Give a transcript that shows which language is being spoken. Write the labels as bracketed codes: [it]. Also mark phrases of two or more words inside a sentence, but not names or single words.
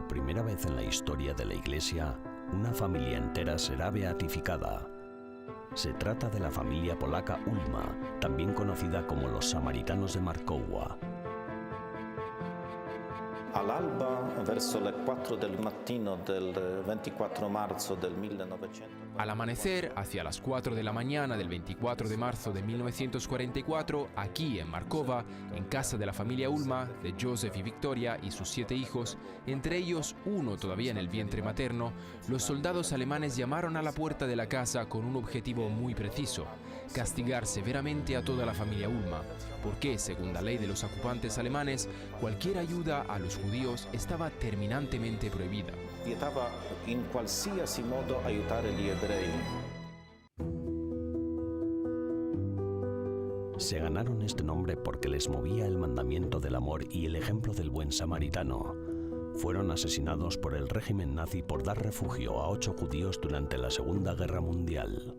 [es] primera vez en la historia de la Iglesia, una familia entera será beatificada. Se trata de la familia polaca Ulma, también conocida como los Samaritanos de Markowa. [it] All'alba, verso le 4 del mattino del 24 marzo del 1900. [es] Al amanecer, hacia las 4 de la mañana del 24 de marzo de 1944, aquí en Markowa, en casa de la familia Ulma, de Joseph y Victoria y sus 7 hijos, entre ellos uno todavía en el vientre materno, los soldados alemanes llamaron a la puerta de la casa con un objetivo muy preciso: castigar severamente a toda la familia Ulma, porque, según la ley de los ocupantes alemanes, cualquier ayuda a los judíos estaba terminantemente proibida. [it] Vietava in qualsiasi modo aiutare gli ebrei. [es] Se ganaron este nombre porque les movía el mandamiento del amor y el ejemplo del buen samaritano. Fueron asesinados por el régimen nazi por dar refugio a 8 judíos durante la Segunda Guerra Mundial.